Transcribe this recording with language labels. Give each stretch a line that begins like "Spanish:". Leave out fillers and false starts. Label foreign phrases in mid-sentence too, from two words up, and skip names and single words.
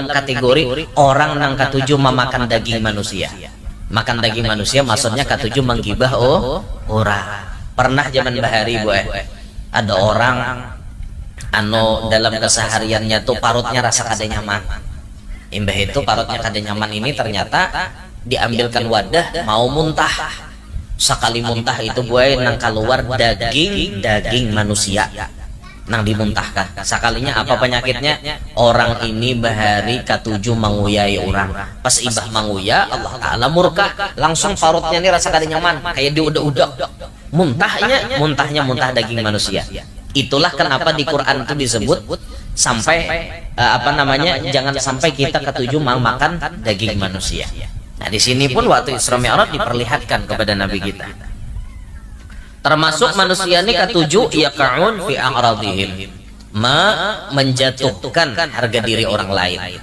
Banjar: kategori orang yang katuju memakan daging manusia makan daging manusia maksudnya katuju menggibah orang pernah zaman bahari boy ada orang dalam kesehariannya tuh parutnya rasa kada nyaman imbah itu parutnya kada nyaman ini ternyata diambilkan wadah mau muntah sekali muntah itu gue nang keluar daging manusia nang dimuntahkan. Sakalinya apa penyakitnya? Orang ini bahari katuju manguyai orang. Pas ibah manguya, Allah Ta'ala murka. Langsung parutnya ini rasa kada nyaman, kayak diudak-udak. Muntahnya muntah daging manusia.
Indonesian: Itulah kenapa di Quran itu disebut sampai jangan sampai kita ketujuh makan daging manusia. Nah di sini pun waktu Isra Mi'raj diperlihatkan kepada Nabi kita. Termasuk manusia ini ketujuh
Arabic: يقعون في أعراضهم,
Indonesian: menjatuhkan harga diri orang lain.